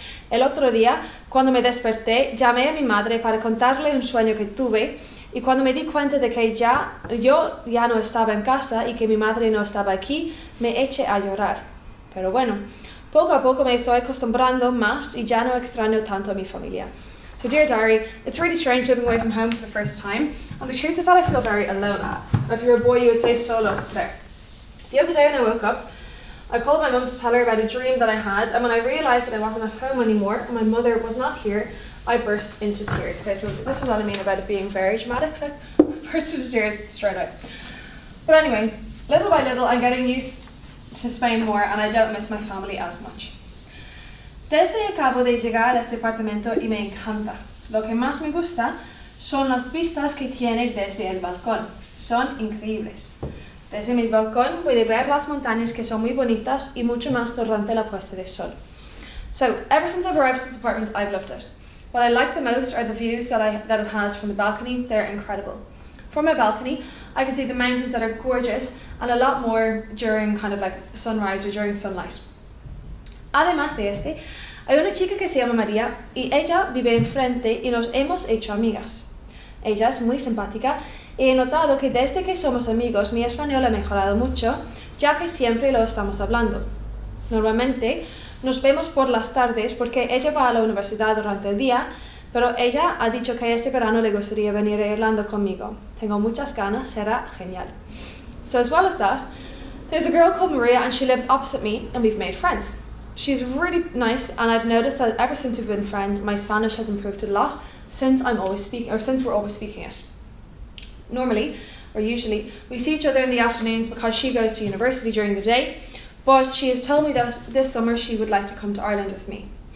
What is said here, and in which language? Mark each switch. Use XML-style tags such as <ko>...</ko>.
<es>El otro día, cuando me desperté, llamé a mi madre para contarle un sueño que tuve, y cuando me di cuenta de que yo ya no estaba en casa y que mi madre no estaba aquí, me eché a llorar. Pero bueno, poco a poco me estoy acostumbrando más y ya no extraño tanto a mi familia.</es> <en>So, dear diary, it's really strange living away from home for the first time, and the truth is that I feel very alone. If you're a boy, you would say solo there. The other day when I woke up, I called my mum to tell her about a dream that I had, and when I realised that I wasn't at home anymore and my mother was not here, I burst into tears. Okay, so this is what I mean about it being very dramatic, like burst into tears straight away. But anyway, little by little I'm getting used to Spain more and I don't miss my family as much.</en> <es>Desde acabo de llegar a este apartamento y me encanta. Lo que más me gusta son las vistas que tiene desde el balcón. Son increíbles. Desde mi balcón puedo ver las montañas que son muy bonitas y mucho más durante la puesta de sol.</es> <en>So, ever since I've arrived at this apartment, I've loved it. What I like the most are the views that it has from the balcony. They're incredible. From my balcony, I can see the mountains that are gorgeous and a lot more during kind of like sunrise or during sunlight.</en> <es>Además de este, hay una chica que se llama María y ella vive enfrente y nos hemos hecho amigas. Ella es muy simpática y he notado que desde que somos amigos mi español ha mejorado mucho, ya que siempre lo estamos hablando. Normalmente nos vemos por las tardes porque ella va a la universidad durante el día, pero ella ha dicho que este verano le gustaría venir a Irlanda conmigo. Tengo muchas ganas, será genial.</es> <en>So as well as that, there's a girl called Maria and she lives opposite me and we've made friends. She's really nice and I've noticed that ever since we've been friends, my Spanish has improved a lot since we're always speaking it. Normally, or usually, we see each other in the afternoons because she goes to university during the day, but she has told me that this summer she would like to come to Ireland with me.</en>